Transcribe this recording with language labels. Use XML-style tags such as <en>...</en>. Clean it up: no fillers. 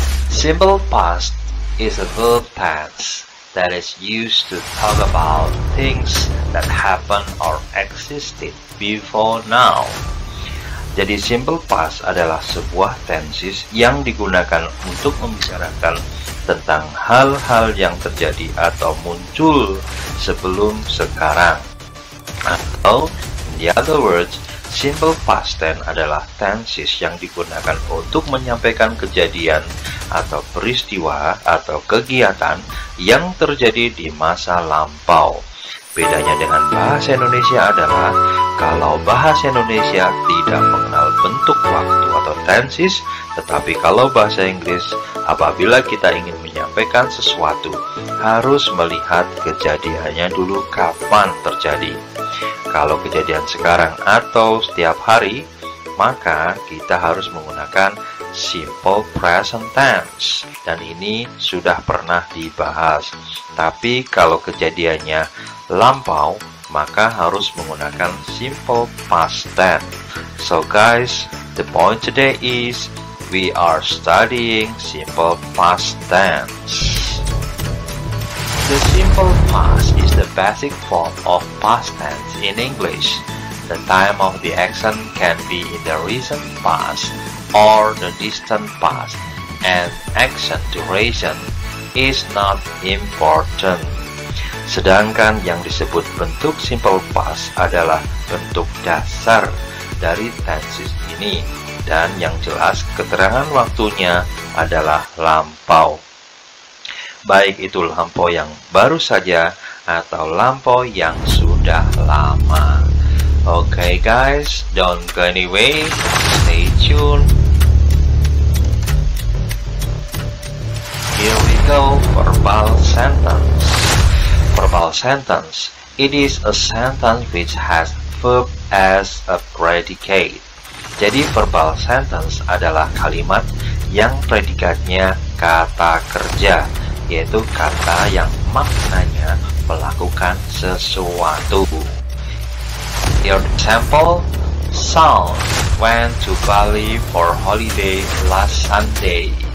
<en>Simple past is a verb tense that is used to talk about things that happen or existed before now.</en> <id>Jadi simple past adalah sebuah tenses yang digunakan untuk membicarakan tentang hal-hal yang terjadi atau muncul sebelum sekarang. Atau,</id> <en>in the other words,</en> <id>simple past tense adalah tenses yang digunakan untuk menyampaikan kejadian atau peristiwa atau kegiatan yang terjadi di masa lampau. Bedanya dengan bahasa Indonesia adalah kalau bahasa Indonesia tidak mengenal bentuk waktu atau tenses, tetapi kalau bahasa Inggris apabila kita ingin menyampaikan sesuatu harus melihat kejadiannya dulu kapan terjadi. Kalau kejadian sekarang atau setiap hari, maka kita harus menggunakan simple present tense. Dan ini sudah pernah dibahas. Tapi kalau kejadiannya lampau, maka harus menggunakan simple past tense.</id> <en>So guys, the point today is we are studying simple past tense. The simple past is the basic form of past tense in English. The time of the action can be in the recent past or the distant past, and action duration is not important.</en> <id>Sedangkan yang disebut bentuk simple past adalah bentuk dasar dari tenses ini, dan yang jelas keterangan waktunya adalah lampau. Baik itu lampau yang baru saja atau lampau yang sudah lama.</id> <en>Okay guys, don't go anyway, stay tuned. Here we go, verbal sentence. Verbal sentence, it is a sentence which has verb as a predicate.</en> <id>Jadi verbal sentence adalah kalimat yang predikatnya kata kerja, yaitu kata yang maknanya melakukan sesuatu.</id> <en>Your example, Sean went to Bali for holiday last Sunday.</en>